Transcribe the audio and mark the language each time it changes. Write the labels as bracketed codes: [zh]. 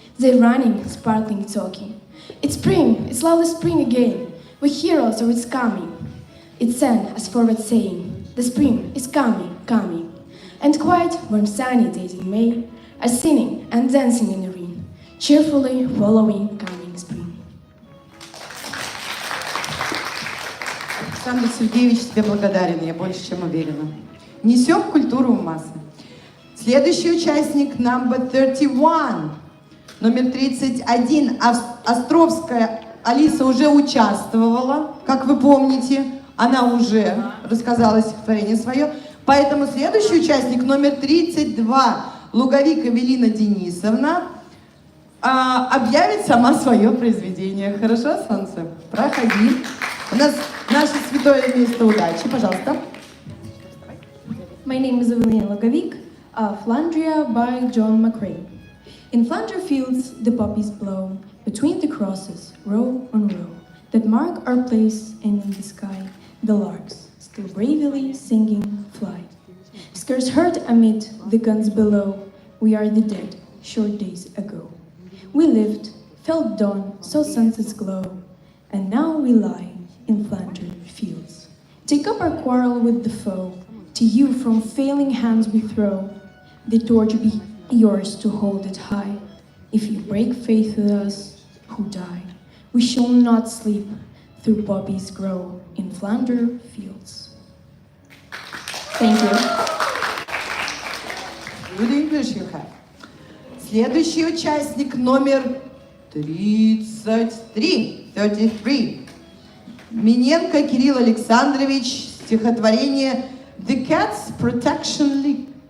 [en] They're running, sparkling, talking. It's spring, it's lovely spring again. We're heroes, so it's coming. It sang as forward saying, the spring is coming, coming. And quiet, warm, sunny days in May are singing and dancing in the rain, cheerfully following coming spring. [ru] Александр Сергеевич тебе благодарен, я больше чем уверена. Несем культуру в массы. Следующий участник, [en] number 31, [ru] номер 31. Островская Алиса уже участвовала, как вы помните. Она уже рассказала стихотворение свое. Поэтому следующий участник, номер 32, Луговик Эвелина Денисовна, объявит сама свое произведение. Хорошо, солнце? Проходи. У нас наше святое место удачи. Пожалуйста. [en] My name is Evelina Logovik, Flandria by John McCrae. In Flandria fields the poppies blow, between the crosses, row on row, that mark our place, and in the sky the larks, still bravely singing, fly. Scarce heard amid the guns below, we are the dead, short days ago. We lived, felt dawn, saw sunsets glow, and now we lie in Flandria fields. Take up our quarrel with the foe, to you from failing hands we throw, the torch be yours to hold it high. If you break faith with us who die, we shall not sleep through poppies grow in Flandria fields. Thank you. Good English you have. [ru] Следующий участник номер 33. Миненко Кирилл Александрович, стихотворение The Cats Protection League.